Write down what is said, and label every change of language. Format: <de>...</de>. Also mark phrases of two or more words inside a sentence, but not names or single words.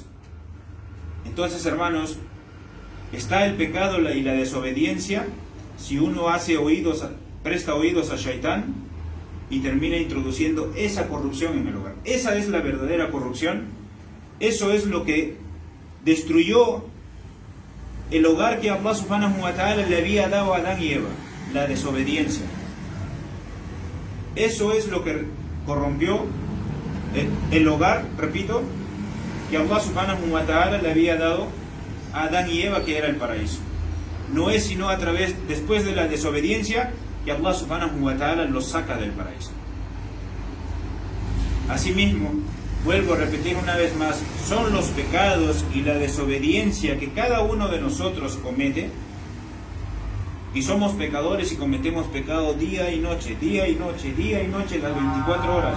<es>Entonces, hermanos, está el pecado y la desobediencia si uno presta oídos a Shaitán y termina introduciendo esa corrupción en el hogar. Esa es la verdadera corrupción. Eso es lo que destruyó el hogar que</es> <ar>الله سبحانه وتعالى</ar> <es>le había dado a Adán y Eva, la desobediencia. Eso es lo que corrompió el hogar, repito, que</es> <ar>الله سبحانه وتعالى</ar> <es>le había dado a Adán y Eva, que era el paraíso. No es sino a través, después de la desobediencia, que</es> <ar>الله سبحانه وتعالى</ar> <es>los saca del paraíso. Asimismo, vuelvo a repetir una vez más, son los pecados y la desobediencia que cada uno de nosotros comete, y somos pecadores y cometemos pecado día y noche, día y noche, día y noche, las 24 horas.</es>